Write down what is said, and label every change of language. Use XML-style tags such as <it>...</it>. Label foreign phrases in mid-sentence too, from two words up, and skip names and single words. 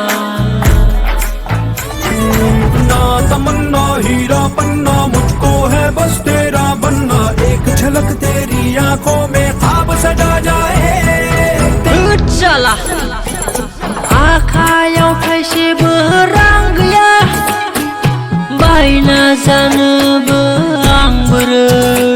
<hi>ना तमन्ना हीरा पन्ना मुझको है बस तेरा बनना एक झलक तेरी आंखों में ख्वाब सजा जाए</hi> <brx>चला आखायाव थाइसेबो रां गैया बायना जानोबो आं बोरै</brx>